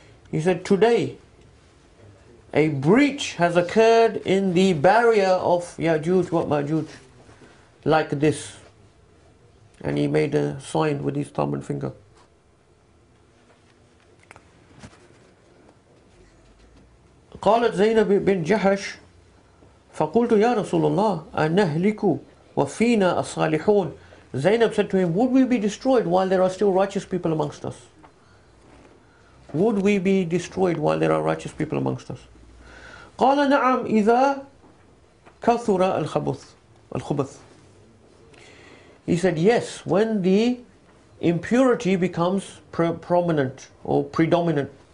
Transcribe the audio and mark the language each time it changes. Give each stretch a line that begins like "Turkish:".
English: He said, today a breach has occurred in the barrier of Yakjut wa Makjut like this. And he made a sign with his thumb and finger.
Arabic: قالت زينب بن جحش فقلت يا رسول الله أنهلك وفينا الصالحون.
English: Zainab said to him, would we be destroyed while there are still righteous people amongst us? Would we be destroyed while there are righteous people amongst us?
Arabic: قال نعم إذا كثر الخبث.
English: He said, yes, when the impurity becomes prominent or predominant.